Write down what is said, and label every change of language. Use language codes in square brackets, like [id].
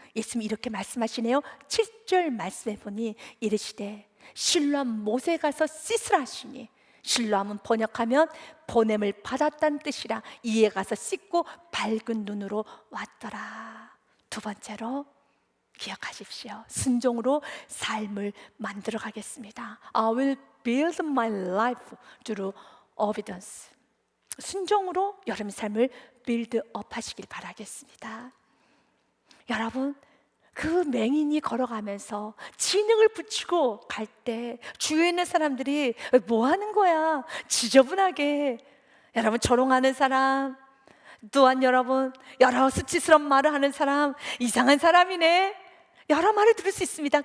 [ko] 예수님이 이렇게 말씀하시네요. 7절 말씀해 보니 이르시되 실로암 못에 가서 씻으라 하시니, 실로암은 번역하면 보냄을 받았다는 뜻이라. 이에 가서 씻고 밝은 눈으로 왔더라. 두 번째로 기억하십시오. 순종으로 삶을 만들어 가겠습니다. [en] I will build my life through obedience. [ko] 순종으로 여러분의 삶을 빌드업 하시길 바라겠습니다. 여러분, 그 맹인이 걸어가면서 진흙을 붙이고 갈 때 주위에 있는 사람들이 뭐 하는 거야? 지저분하게. 여러분, 조롱하는 사람, 또한 여러분 여러 수치스러운 말을 하는 사람, 이상한 사람이네, 여러 말을 들을 수 있습니다.